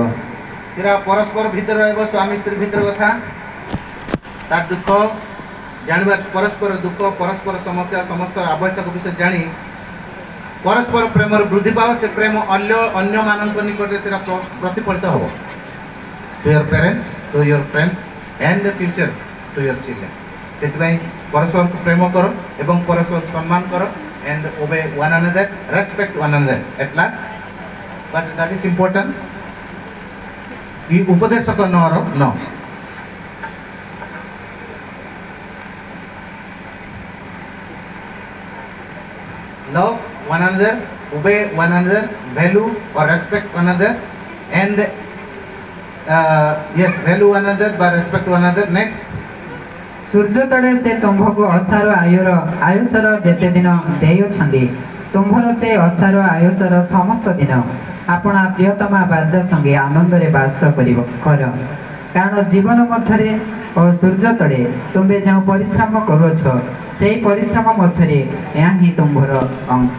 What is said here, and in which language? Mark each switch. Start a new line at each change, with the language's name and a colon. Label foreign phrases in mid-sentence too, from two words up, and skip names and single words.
Odia: ସେଟା ପରସ୍ପର ଭିତରେ ରହିବ, ସ୍ୱାମୀ ସ୍ତ୍ରୀ ଭିତରେ କଥା, ତାର ଦୁଃଖ ଜାଣିବା, ପରସ୍ପର ଦୁଃଖ, ପରସ୍ପର ସମସ୍ୟା, ସମସ୍ତ ଆବଶ୍ୟକ ବିଷୟ ଜାଣି ପରସ୍ପର ପ୍ରେମର ବୃଦ୍ଧି ପାଅ। ସେ ପ୍ରେମ ଅନ୍ୟମାନଙ୍କ ନିକଟରେ ସେଟା ପ୍ରତିଫଳିତ ହେବ।
English: to your parents, to your friends and future to your children.
Odia: ସେଥିପାଇଁ ପରସ୍ପରକୁ ପ୍ରେମ କର ଏବଂ ପରସ୍ପରକୁ ସମ୍ମାନ କର।
English: and obey one another, respect one another. At last, but that is important. ಈ ಉಪದೇಶಕ no. Love one another, obey one another, value or respect one another, and yes, value one another but respect one another. Next.
Odia: ସୂର୍ଯ୍ୟ ତଳେ ସେ ତୁମ୍ଭକୁ ଅସାର ଆୟୁଷର ଯେତେ ଦିନ ଦେଇଅଛନ୍ତି, ତୁମ୍ଭର ସେ ଅସାର ଆୟୁଷର ସମସ୍ତ ଦିନ ଆପଣା ପ୍ରିୟତମା ବାଜା ସଙ୍ଗେ ଆନନ୍ଦରେ ବାସ କର। କାରଣ ଜୀବନ ମଧ୍ୟରେ ଓ ସୂର୍ଯ୍ୟ ତଳେ ତୁମ୍ଭେ ଯେଉଁ ପରିଶ୍ରମ କରୁଅଛ, ସେହି ପରିଶ୍ରମ ମଧ୍ୟରେ ଏହା ହିଁ ତୁମ୍ଭର ଅଂଶ।